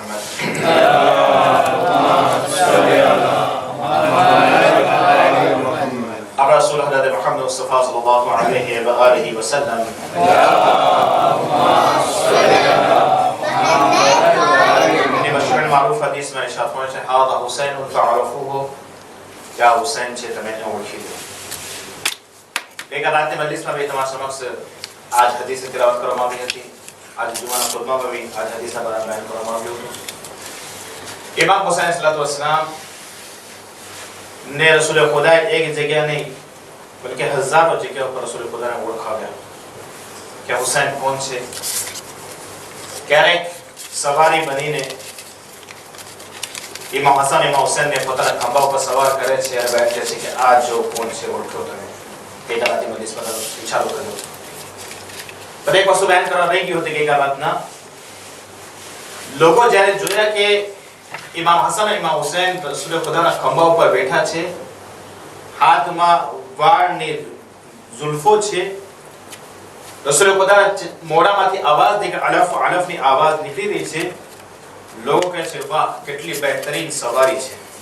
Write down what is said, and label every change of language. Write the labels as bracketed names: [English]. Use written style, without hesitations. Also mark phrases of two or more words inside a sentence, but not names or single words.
[Arabic] على رسول الله محمد المصطفى صلى الله عليه وآله وسلم [Urdu] معروف حدیث میں ارشاد فرمایا ہے [Arabic] هذا حسین فعرفوه یا حسین [Gujarati] છે તમે એને ઓળખી લો એક રાતે મજલિસમાં બે તમારા સમક્ષ આજ હદીસ તિલાવત કરવામાં આવી હતી આજ જુમાના ખુતબામાં भी આજ હદીસના બારામાં બયાન કરવામાં આવ્યું હતું ઇમામ હુસૈન [Arabic] صلى الله عليه وسلم [Gujarati] ને રસૂલ ખુદા એક જગ્યા નહીં બલકે હજારો જગ્યાઓ પર રસૂલ ખુદાને ઓળખાવ્યા કે હુસૈન કોણ છે ક્યારેક સવારી બનીને इमाम हसन इमाम हुसैन ने પોતાના ખંભા ઉપર સવાર કરે છે અને બેઠે છે કે આ જો કોણ છે ઓળખો તમે એ કલાતી મજલિસ પર વિચારો કર્યો પણ એક વસ્તુ બયાન કરવા રહી ગઈ હતી કે બાતના લોકો જ્યારે જોયા કે ઇમામ હસન અને ઇમામ હુસૈન રસૂલ ખુદાના ખંભા ઉપર બેઠા છે હાથમાં વાળની ઝુલ્ફો છે રસૂલ ખુદાના મોઢામાંથી અવાજ નીકળે અલફની અવાજ નીકળી રહી છે लोग કહે છે વાહ કેટલી બહેતરીન સવારી છે